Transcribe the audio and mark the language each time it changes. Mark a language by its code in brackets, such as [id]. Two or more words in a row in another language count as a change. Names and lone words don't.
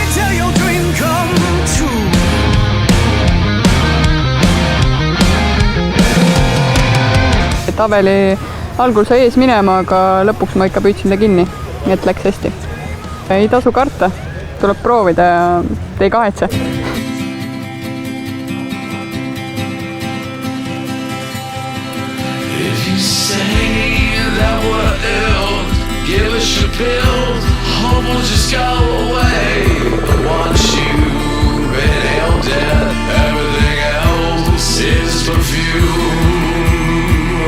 [et] Tabeli algul sai ees minema, aga lõpuks ma ikka püüdsin ta kinni, et läks hästi. Ei tasu karta, tuleb proovida ja te ei kahetse. [en] Give us your pills, hope will just go away. But once you've inhaled it, everything else is perfume.